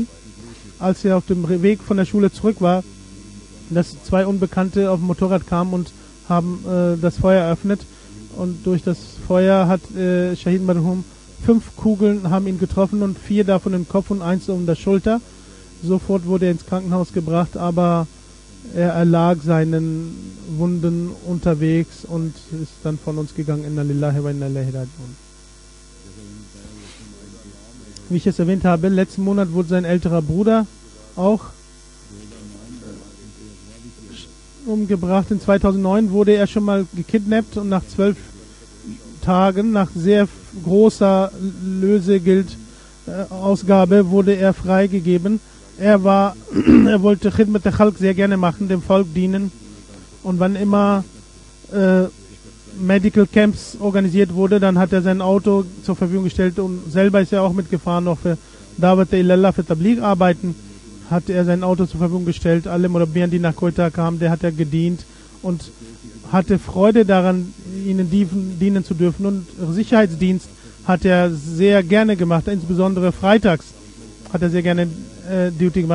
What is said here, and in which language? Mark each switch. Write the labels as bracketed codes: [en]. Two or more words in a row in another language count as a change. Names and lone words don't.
[de] Als er auf dem Weg von der Schule zurück war, dass 2 Unbekannte auf dem Motorrad kamen und haben das Feuer eröffnet, und durch das Feuer hat [ur] شہید مرحوم [de] 5 Kugeln haben ihn getroffen und 4 davon im Kopf und 1 um der Schulter. Sofort wurde er ins Krankenhaus gebracht, aber er erlag seinen Wunden unterwegs und ist dann von uns gegangen. [ar] إنا لله وإنا إليه راجعون. [de] Wie ich es erwähnt habe, letzten Monat wurde sein älterer Bruder auch umgebracht. In 2009 wurde er schon mal gekidnappt, und nach 12 Tagen, nach sehr großer Lösegeldausgabe, wurde er freigegeben. Er wollte [ar] خدمة الخلق [de] sehr gerne machen, dem Volk dienen, und wann immer [en] Medical Camps [de] organisiert wurde, dann hat er sein Auto zur Verfügung gestellt, und selber ist er auch mitgefahren, noch für [ar] دعوة إلى الله, [de] für Tabligh arbeiten, hat er sein Auto zur Verfügung gestellt. Alle Murabbien, die nach Quetta kamen, der hat er gedient und hatte Freude daran, ihnen dienen zu dürfen, und Sicherheitsdienst hat er sehr gerne gemacht, insbesondere freitags hat er sehr gerne Duty gemacht.